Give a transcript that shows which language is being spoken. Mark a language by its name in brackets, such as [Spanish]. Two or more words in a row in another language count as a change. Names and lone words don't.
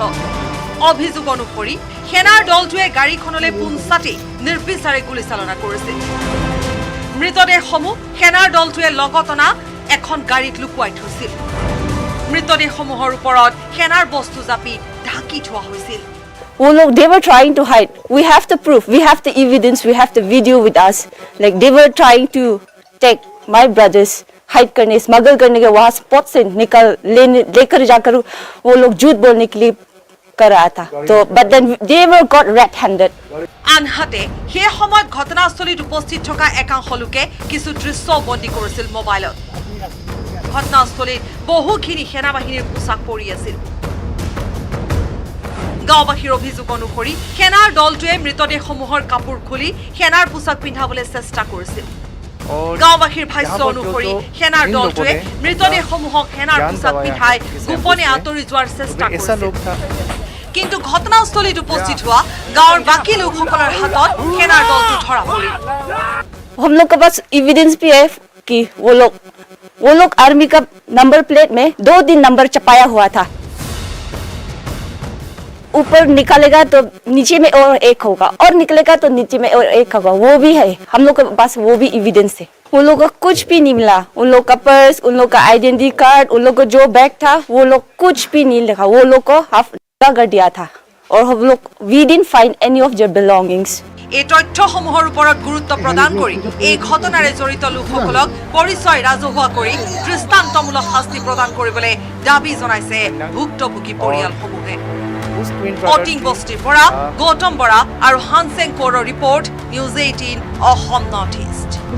[Assamese] অভিযোগ অনুসৰি সেনাৰ দলটোৱে গাড়ীখনলৈ পোনছাটেই নিৰ্বিচাৰে গুলীচালনা কৰিছিল। মৃতদেহসমূহ সেনাৰ দলটোৱে লগত অনা এখন গাড়ীত লুকুৱাই থৈছিল। মৃতদেহসমূহৰ ওপৰত সেনাৰ বস্তু জাপি ঢাকি থোৱা হৈছিল। [English] Oh look, they were trying to hide. We have the proof, we have the evidence, we have the video with us. Like they were trying to take my brothers, [Hindi] hide करने, smuggle करने के वहाँ स्पॉट से निकल लेकर जाकर वो लोग झूठ बोलने के लिए कर रहा था। [English] तो but then they were got red-handed. [Assamese] আনহাতে সেই সময়ত ঘটনাস্থলীত উপস্থিত থকা একাংশ লোকে কিছু দৃশ্য বন্দী কৰিছিল মোবাইলত। ঘটনাস্থলীত বহুখিনি সেনাবাহিনীৰ পোছাক পৰি আছিল। গাঁওবাসীৰ অভিযোগ অনুসৰি সেনাৰ দলটোৱে মৃতদেহসমূহৰ কাপোৰ খুলি সেনাৰ পোছাক পিন্ধাবলৈ চেষ্টা কৰিছিল। গাঁওবাসীৰ ভাষ্য অনুসৰি সেনাৰ দলটোৱে মৃতদেহসমূহক সেনাৰ পোছাক পিন্ধাই গোপনে আঁতৰি যোৱাৰ চেষ্টা কৰিছিল। কিন্তু ঘটনাস্থলীত উপস্থিত হোৱা গাঁৱৰ বাকী লোকসকলৰ হাতত সেনাৰ দলটো ধৰা পৰিল। [Hindi] हम लोग के पास एविडेंस भी है कि वो लोग आर्मी का [English] number plate [Hindi] में 2 दिन नंबर छपाया हुआ था। ऊपर निकालेगा तो नीचे में और एक होगा और निकलेगा तो नीचे में और एक होगा, वो भी है हम लोग के पास, वो भी एविडेंस है। उन लोग को कुछ भी नहीं मिला, उन लोग का पर्स, उन लोग का [English] identity card, [Hindi] उन लोग को जो बैग था वो लोग कुछ भी नहीं लिखा, वो लोग को हाफ कर दिया था और हम लोग [English] we didn't find any of their belongings. [Assamese] এই তথ্যসমূহৰ ওপৰত গুৰুত্ব প্ৰদান কৰি এই ঘটনাৰে জড়িত লোকসকলক পৰিচয় ৰাজহুৱা কৰি দৃষ্টান্তমূলক শাস্তি প্ৰদান কৰিবলৈ দাবী জনাইছে ভুক্তভোগী পৰিয়ালসমূহে। উটিং বস্তিৰ পৰা গৌতম বৰা আৰু হানচেং কৌৰৰ ৰিপৰ্ট, নিউজ 18 অসম নৰ্থ ইষ্ট।